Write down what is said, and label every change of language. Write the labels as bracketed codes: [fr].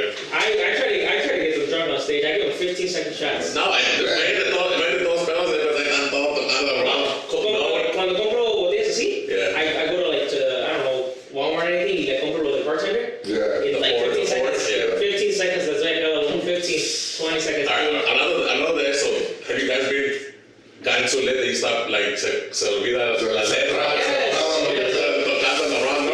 [en] I try to get them drunk on stage, I give them 15-second shots. [es] No, todos pedos están todos tocando, bro. Cuando compro botellas así, [en] Yeah. I go to like I don't know, Walmart or anything, [es] y le compro lo del bartender. [en] Yeah. In like 15 seconds. Yeah. 15 seconds, that's right, another 15, 20 seconds. [es] Hablando de eso, [en] have you guys gotten so lit that you stop, like, [es] se olvida la letra? Tocando en la round, ¿no?